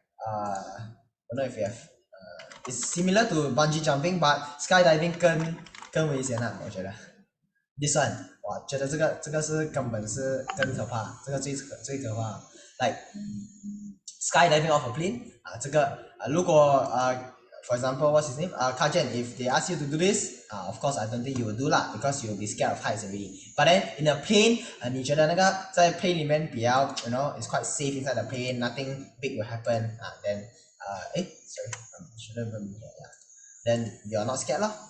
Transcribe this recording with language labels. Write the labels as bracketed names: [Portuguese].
[English] I don't know if you have it's similar to bungee jumping, but skydiving [Chinese] 更危险我觉得。 [English] This one， [Chinese] 我觉得这个是根本是更可怕，这个最可怕。 [English] Like skydiving off a plane [Chinese] 这个如果 [English] for example what's his name Kajen, if they ask you to do this of course I don't think you will do lah because you will be scared of heights already. But then in a plane [Chinese] 你觉得那个在 [English] plane [Chinese] 里面比较 [English] you know it's quite safe inside the plane, nothing big will happen then sorry shouldn't even be here, then you're not scared lah.